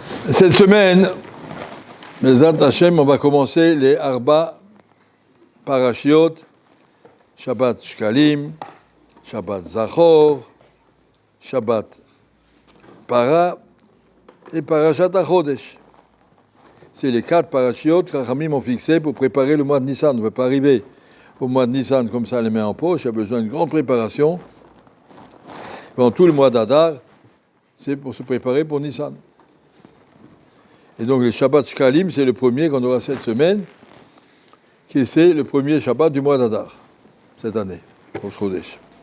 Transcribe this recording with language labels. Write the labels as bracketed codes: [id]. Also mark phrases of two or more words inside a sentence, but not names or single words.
[fr] Cette semaine, [he] בעזרת השם, [fr] on va commencer les [he] ארבע פרשיות, [fr] Shabbat Shkalim, Shabbat Zachor, Shabbat Para et Parashat HaChodesh. C'est les 4 parashiot que Chachamim ont fixés pour préparer le mois de Nissan. On ne peut pas arriver au mois de Nissan comme ça, les mains en poche. Il y a besoin d'une grande préparation. Pendant tout le mois d'Adar, c'est pour se préparer pour Nissan. Et donc le Shabbat Shkalim, c'est le premier qu'on aura cette semaine, qui c'est le premier Shabbat du mois d'Adar, cette année, au Chodesh.